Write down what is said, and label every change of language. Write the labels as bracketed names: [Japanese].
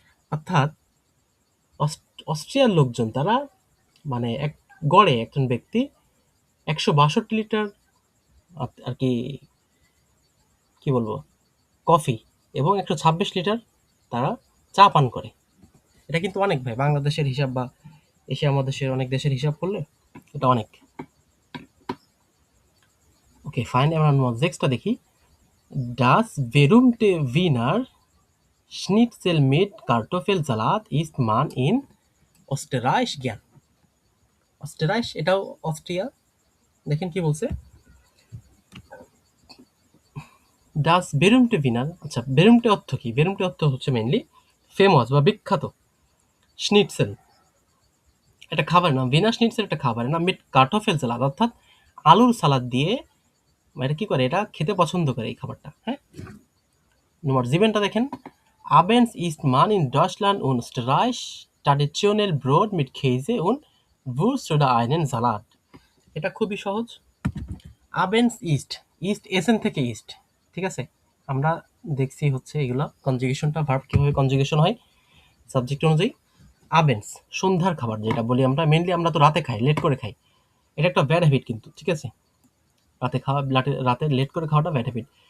[Bangla] অর্থাৎ অস্ট্রিয়ার লোকজন তারা মানে গড়ে একজন ব্যক্তি 162 লিটার আর কি কি বলবো কফি এবং 126 লিটার তারা চা পান করে। এটা কিন্তু অনেক ভাই, বাংলাদেশের হিসাব বা এশিয়া মহাদেশের অনেক দেশের হিসাব করলে এটা অনেক। ওকে ফাইন, এবার আমরা নেক্সটটা দেখি। [German] ডাস বেরুমটে উইনার Schnitzel mit Kartoffelsalat isst man in Österreich gern. [Bangla] অস্ট্রাইশ এটাও অস্ট্রিয়া। দেখেন কি বলছে, ডাস বেরুমটে উইনার। আচ্ছা বেরুমটে অর্থ কি? বেরুমটে অর্থ হচ্ছে মেইনলি ফেমাস বা বিখ্যাত। স্নিটসেল এটা খাবার না, ভিনার স্নিটসেল এটা খাবার না। মিট কার্টফেল সালাদ অর্থাৎ আলুর সালাদ দিয়ে এটা কি করে, এটা খেতে পছন্দ করে এই খাবারটা। হ্যাঁ, নম্বর জিবেনটা দেখেন। [German] Abends isst man in Deutschland und Österreich traditionell Brot mit Käse und Wurst oder einen Salat. [Bangla] এটা খুবই সহজ। Abends isst, ইস্ট এসেন থেকে ইস্ট, ঠিক আছে। আমরা দেখছি হচ্ছে এগুলো কনজুগেশনটা, ভার্ব কিভাবে কনজুগেশন হয় সাবজেক্ট অনুযায়ী। আবেন্স সন্ধ্যার খাবার যেটা বলি আমরা, মেনলি আমরা তো রাতে খাই, লেট করে খাই। এটা একটা ব্যাড হ্যাবিট কিন্তু, ঠিক আছে। রাতে খাওয়া, রাতে লেট করে খাওয়াটা ব্যাড হ্যাবিট।